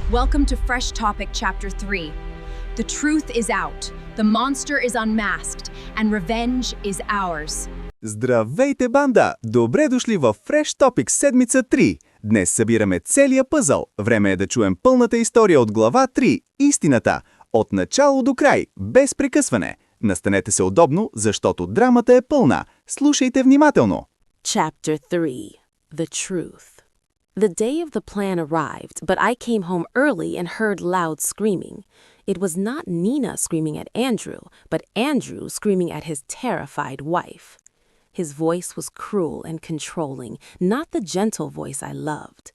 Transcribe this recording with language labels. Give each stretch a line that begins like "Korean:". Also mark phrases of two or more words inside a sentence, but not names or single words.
English: Welcome to Fresh Topic Chapter 3. The truth is out, the monster is unmasked, and revenge is ours.
Bulgarian: Здравейте, банда! Добре дошли в Fresh Topic седмица 3. Днес събираме целия пъзъл. Време е да чуем пълната история от глава 3. Истината. От начало до край, без прекъсване. Настанете се удобно, защото драмата е пълна. Слушайте внимателно.
English: Chapter 3. The Truth. The day of the plan arrived, but I came home early and heard loud screaming. It was not Nina screaming at Andrew, but Andrew screaming at his terrified wife. His voice was cruel and controlling, not the gentle voice I loved.